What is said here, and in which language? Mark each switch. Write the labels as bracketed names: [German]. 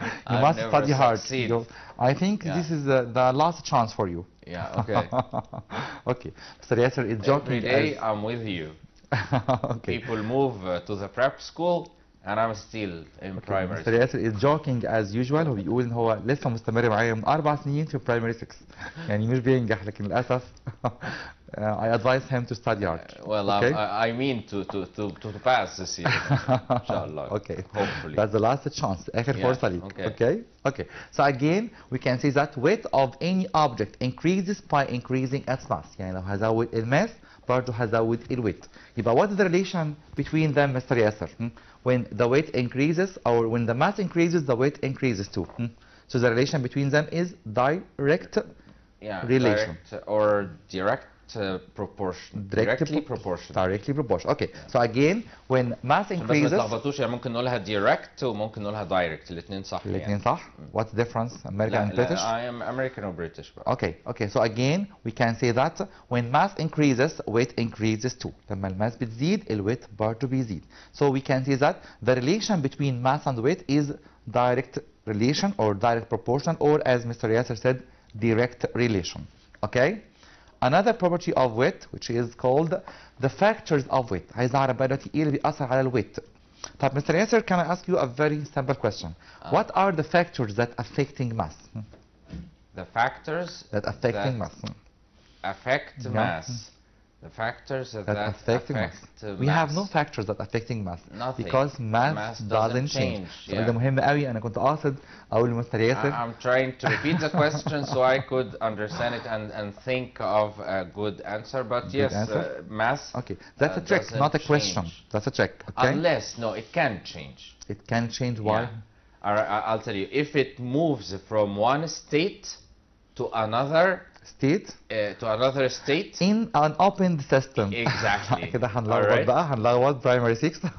[English] You must study hard. I think this is the last chance for you. Yeah, okay. Okay. Mr. Yasser is joking. Every day I'm with you. Okay. People move to the prep school and I'm still in primary. Mr. Yasser is joking as usual. [Arabic] هو بيقول ان هو لسه مستمر معايا من 4 سنين في primary 6. يعني مش بينجح لكن للاسف [English] I advise him to study hard. Well, okay? I mean to pass this year. Inshallah. Okay. Hopefully. That's the last chance. [Arabic] آخر فرصة ليك. [English] Okay. So again, we can say that weight of any object increases by increasing its mass. [Arabic] يعني لو هزود الماس برضه هزود الويت. يبقى [English] what is the relation between them, Mr. Yasser? When the weight increases or when the mass increases, the weight increases too. So the relation between them is direct relation. Direct or direct proportion. Directly proportional. Okay. So again, when mass increases. [Arabic] بس ما تلخبطوش يعني ممكن نقولها direct وممكن نقولها direct. الاثنين صح. الاثنين صح. [English] What's the difference? American and British? I am American or British. Okay. So again, we can say that when mass increases, weight increases too. [Arabic] لما الماس بتزيد, الويت برضه بيزيد. [English] So we can say that the relation between mass and weight is direct relation or direct proportion, or as Mr. Yasser said, direct relation. Okay? Another property of weight, which is called the factors of weight. [Arabic] عايز أعرف بقى دلوقتي إيه اللي بيأثر على الويت. [English] طب Mr. Yasser, can I ask you a very simple question? What are the factors that affecting mass? The factors that affecting mass. Affect mass. The factors that affect mass. We have no factors that affecting mass. Nothing. Because mass doesn't change. [Arabic] السؤال ده مهم قوي. أنا كنت قاصد أقول لمستر ياسر. [English] I'm trying to repeat the question so I could understand it and think of a good answer. But yes, mass. Okay, that's a trick, not a question. That's a trick. Okay. Unless it can change. It can change. Why? Yeah. I'll tell you. If it moves from one state to another state in an open system. Exactly. [Arabic] كده هنلخبط بقى هنلخبط primary 6.